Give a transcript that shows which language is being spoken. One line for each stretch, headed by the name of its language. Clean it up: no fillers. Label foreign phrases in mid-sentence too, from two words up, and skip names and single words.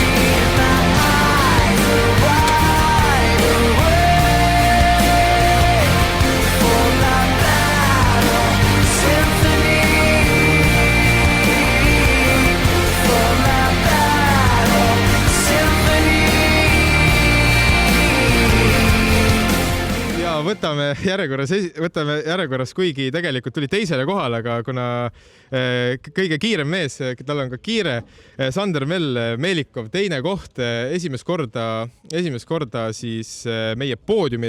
English: My eyes are wide awake for my battle symphony. For my battle symphony.
Estonian: ja võtame järjekorras, kuigi tegelikult tuli teisele kohale, aga kuna kõige kiirem mees, tal on ka kiire, Sander Meelikov, teine koht, esimest korda siis meie poodiumil.